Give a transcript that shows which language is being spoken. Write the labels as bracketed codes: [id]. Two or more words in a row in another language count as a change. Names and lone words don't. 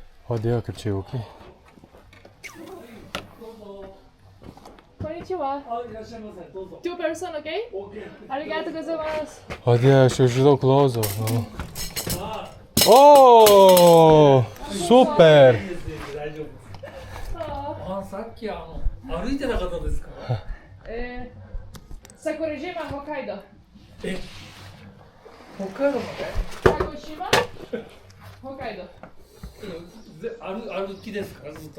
[lt] O Dieve, kaip čia jaukiai. [ja] Konnichiwa. [en] Two person, okay? [ja] Arigato gozaimasu. [lt] O Dieve, aš jau žinau klausau. O, super! [ja] さっき歩いてなかったですか Sakurajima, Hokkaido. 北海道まで Kagoshima, Hokkaido. 歩きですかずっと